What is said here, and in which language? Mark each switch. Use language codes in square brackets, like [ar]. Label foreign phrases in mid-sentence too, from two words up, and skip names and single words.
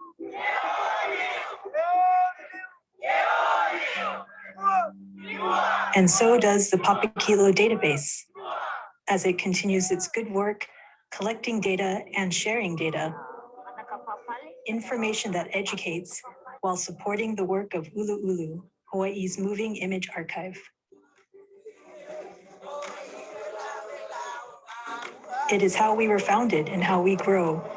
[en] And so does the Papakilo database, as it continues its good work, collecting data and sharing data. Information that educates while supporting the work of ʻUluʻulu, Hawaii's moving image archive. It is how we were founded and how we grow.